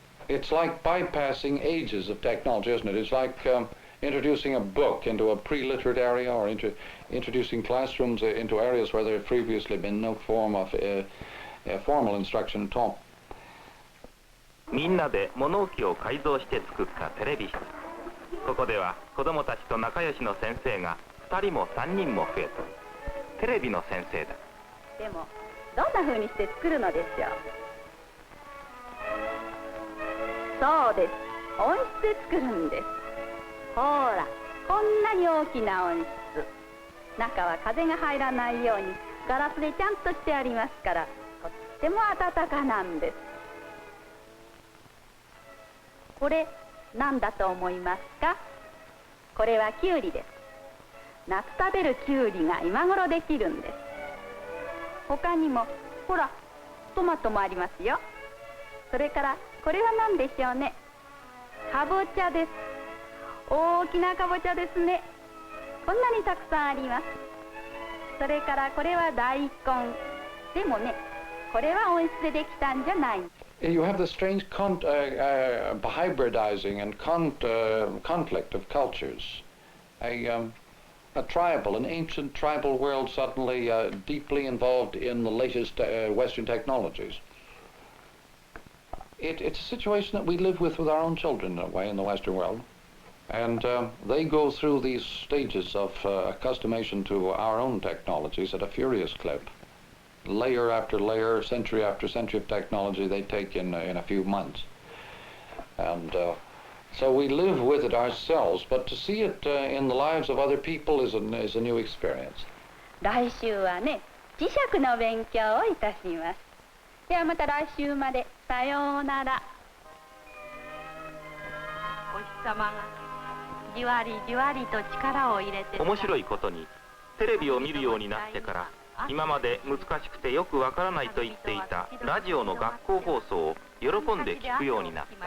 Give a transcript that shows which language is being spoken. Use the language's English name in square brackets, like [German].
[English] It's like bypassing ages of technology, isn't it? It's like introducing a book into a pre-literate area, or introducing classrooms into areas where there had previously been no form of formal instruction at all. [Japanese] みんなで物置を改造して作ったテレビ室。ここでは子供たちと仲良しの先生が2人も3人も増えた。テレビの先生だ。でもどんな風にして作るのでしょう。そうです。温室で作るんです。ほら、こんなに大きな温室。中は風が入らないようにガラスでちゃんとしてありますから、とっても暖かなんです。これ何だと思いますか？これはキュウリです。夏食べるキュウリが今頃できるんです。他にもほらトマトもありますよ。それからこれは何でしょうね。かぼちゃです。大きなかぼちゃですね。こんなにたくさんあります。それからこれは大根。でもね、これは温室でできたんじゃない。 [English] You have the strange hybridizing and conflict of cultures. A tribal, an ancient tribal world suddenly deeply involved in the latest Western technologies. It's a situation that we live with our own children in a way in the Western world. And they go through these stages of accustomation to our own technologies at a furious clip. Layer after layer, century after century of technology they take in a few months. And so we live with it ourselves, but to see it in the lives of other people is a new experience. [Japanese] 来週はね、磁石の勉強をいたします。ではまた来週まで。さようなら。お日様がじわりじわりと力を入れて。面白いことに、テレビを見るようになってから、今まで難しくてよくわからないと言っていたラジオの学校放送を喜んで聞くようになった。